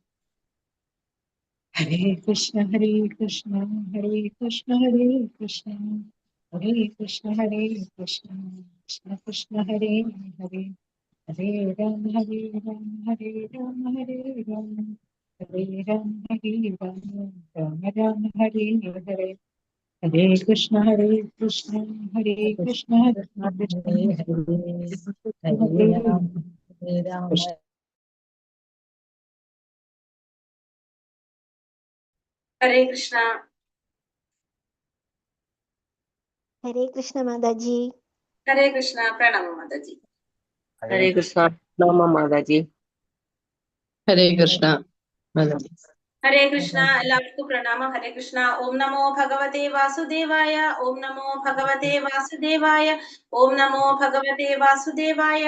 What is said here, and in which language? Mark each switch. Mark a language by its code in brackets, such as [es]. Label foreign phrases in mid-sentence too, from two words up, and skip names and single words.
[sa] ഹരേ കൃഷ്ണ ഹരേ കൃഷ്ണ ഹരേ കൃഷ്ണ ഹരേ കൃഷ്ണ ഹരേ കൃഷ്ണ ഹരേ കൃഷ്ണ കൃഷ്ണ കൃഷ്ണ ഹരേ ഹരേ ഹരേ രാമ ഹരേ രാമ ഹരേ രാമ ഹരേ രാമ ഹരേ രാമ ഹരേ രാമ രാമ രാമ ഹരേ ഹരേ ഹരേ കൃഷ്ണ ഹരേ കൃഷ്ണ ഹരേ കൃഷ്ണ ഹരേ കൃഷ്ണ ഹരേ രാമ ഹരേ രാമ ഹരേ കൃഷ്ണ. ഹരേ കൃഷ്ണ മാതാജി. ഹരേ കൃഷ്ണ. പ്രണാമം മാതാജി. ഹരേ കൃഷ്ണ നമോ മാതാജി. ഹരേ കൃഷ്ണ മാതാജി. ഹരേ കൃഷ്ണ. [ml] എല്ലാവർക്കും പ്രണാമം. [sa] ഹരേ കൃഷ്ണ. ഓം നമോ ഭഗവതേ വാസുദേവായ. ഓം നമോ ഭഗവതേ വാസുദേവായ. ഓം നമോ ഭഗവതേ വാസുദേവായ.